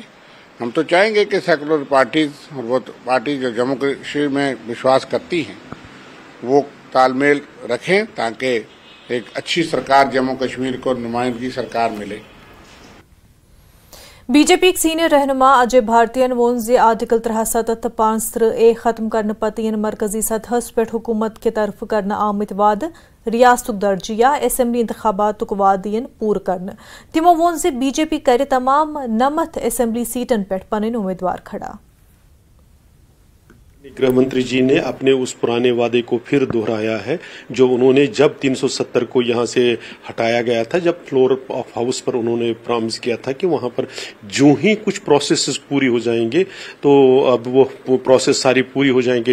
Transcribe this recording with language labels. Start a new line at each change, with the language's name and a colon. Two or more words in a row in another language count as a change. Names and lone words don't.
Hindi: हम तो चाहेंगे कि
English: secular parties
Hindi: और वो पार्टी जो जम्मू कश्मीर में विश्वास करती हैं वो तालमेल रखें ताकि एक अच्छी सरकार जम्मू कश्मीर को नुमाइंदगी सरकार मिले।
Kashmiri: बीजेपी सीनियर रहनुमा अजय भारतीयन वोन जे आर्टिकल 375A खत्म करने पत मरकजी सतहस पे हुकूमत के तरफ करने आमत वाद रियासत दर्ज या असेंबली इंतखाबात वाद पूर करने। तिमो वोन जे बीजेपी करे तमाम 9 असेंबली सीटन पे पन उम्मीदवार खड़ा।
Hindi: गृह मंत्री जी ने अपने उस पुराने वादे को फिर दोहराया है जो उन्होंने जब 370 को यहां से हटाया गया था, जब
English: floor of house
Hindi: पर उन्होंने प्रॉमिस किया था कि वहां पर जो ही कुछ प्रोसेसेस पूरी हो जाएंगे तो अब वो प्रोसेस सारी पूरी हो जाएंगे।